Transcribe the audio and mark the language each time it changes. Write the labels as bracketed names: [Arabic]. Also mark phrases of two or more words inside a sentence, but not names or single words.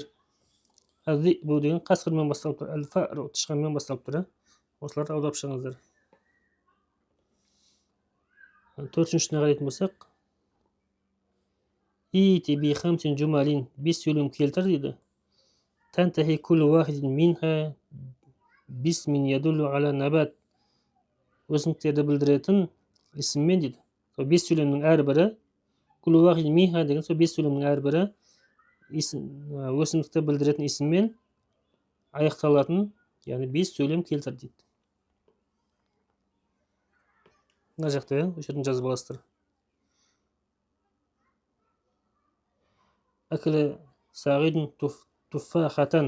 [Kazakh] Әл-зибу деген қасқырмен басталып тұр. Әл-фару тышқанмен басталып тұр. Осыларды аударып шығыңыздар. Төртіншісіне қарайтын болсақ, [Arabic] ائت بخمس جمل, [Kazakh] 5 сөйлем келтір дейді. [Arabic] تنتهي كل واحد منها باسم يدل على نبات. [Kazakh] Өсімдіктерді білдіретін ісіммен дейді. Сол 5 сөйлемнің әрбірі, [Arabic] كل واحد منها [Kazakh] деген сол 5 сөйлемнің әрбірі өсімдікті білдіретін ісіммен аяқталатын, яғни 5 сөйлем келтір дейді. Мына жақта, осы жерден жазып аласыздар. [Arabic] أكل سعيد تفاحة.